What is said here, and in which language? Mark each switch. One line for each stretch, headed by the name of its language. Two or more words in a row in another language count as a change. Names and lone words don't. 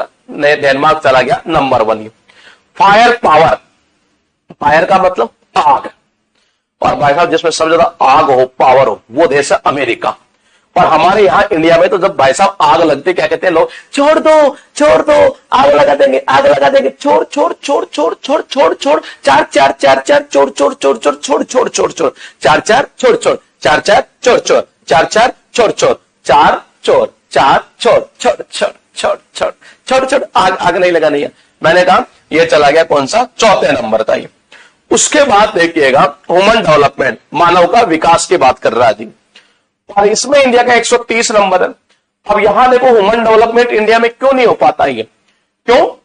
Hindi: डेनमार्क चला गया नंबर 1।
English: fire power,
Hindi: फायर का मतलब आग, और भाई साहब जिसमें सबसे ज्यादा आग हो, पावर हो, वो देश है अमेरिका। और हमारे यहां इंडिया में तो जब भाई साहब आग लगती क्या कहते हैं लोग? छोड़ दो छोड़ दो, आग लगा देंगे, आग लगा देंगे, छोड़ छोड़ छोड़ छोड़ छोड़ छोड़ छोड़, चार चार चार चार, छोड़ छोड़ छोड़ छोड़ छोड़ छोड़ छोड़ छोड़, चार चार छोड़ छोड़, चार चार छोड़ छोड़, चार चार छोड़ छोड़, चार छोड़, चार छोड़ छोड़ छोड़ छोड़ छोड़ छोड़ छोड़, आग आग नहीं लगानी है। मैंने कहा ये चला गया कौन सा? चौथे नंबर था ये। उसके बाद देखिएगा
English: human development,
Hindi: मानव का विकास की बात कर रहा है जी, और इसमें इंडिया का 130 नंबर है। अब यहां देखो
English: human development
Hindi: इंडिया में क्यों नहीं हो पाता है? क्यों?